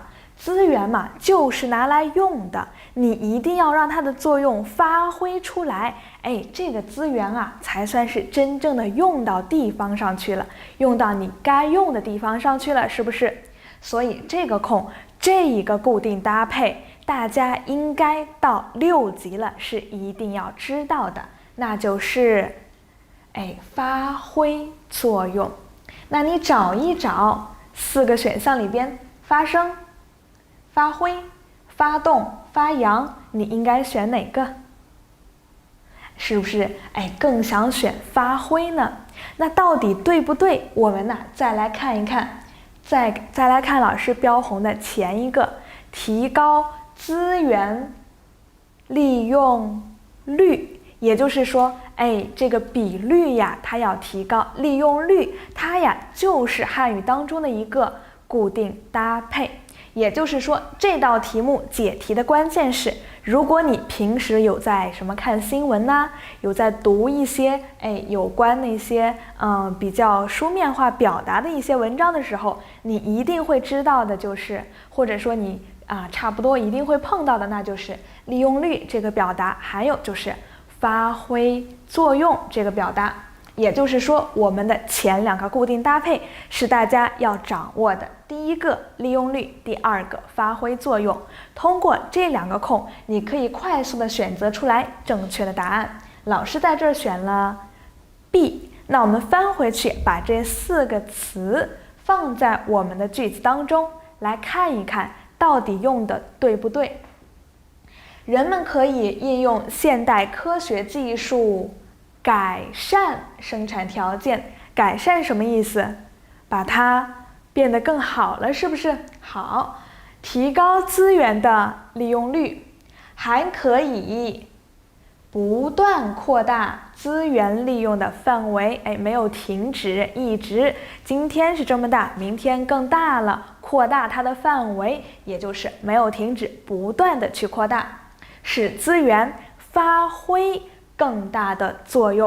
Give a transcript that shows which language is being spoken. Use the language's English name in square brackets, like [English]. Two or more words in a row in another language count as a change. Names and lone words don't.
[Chinese] 資源嘛，就是拿來用的，你一定要讓它的作用發揮出來，這個資源啊，才算是真正的用到地方上去了，用到你該用的地方上去了，是不是？所以這個空，這一個固定搭配，大家應該到6級了，是一定要知道的，那就是，發揮作用。那你找一找4 個選項裡邊，發生、發揮、發動、發揚，你應該選哪個？是不是更想選發揮呢？那到底對不對？我們再來看一看，再來看老師標紅的前一個，提高資源利用率，也就是說，這個比率呀，它要提高，利用率它呀就是漢語當中的一個固定搭配。也就是說，這道題目解題的關鍵是如果你平時有在看新聞吶，有在讀一些有關那些比較書面化表達的一些文章的時候，你一定會知道的就是，或者說你差不多一定會碰到的，那就是利用率這個表達，還有就是發揮作用這個表達。也就是說，我們的前2個固定搭配是大家要掌握的。第一個利用率，第2個發揮作用。通過這2個空，你可以快速的選擇出來正確的答案。老師在這兒選了 B， 那我們翻回去，把這4個詞放在我們的句子當中，來看一看到底用的對不對。人們可以應用現代科學技術改善生產條件。改善什麼意思？把它變得更好了，是不是？好，提高資源的利用率，還可以不斷擴大資源利用的範圍，沒有停止，一直，今天是這麼大，明天更大了，擴大它的範圍，也就是沒有停止，不斷的去擴大，使資源發揮更大的作用。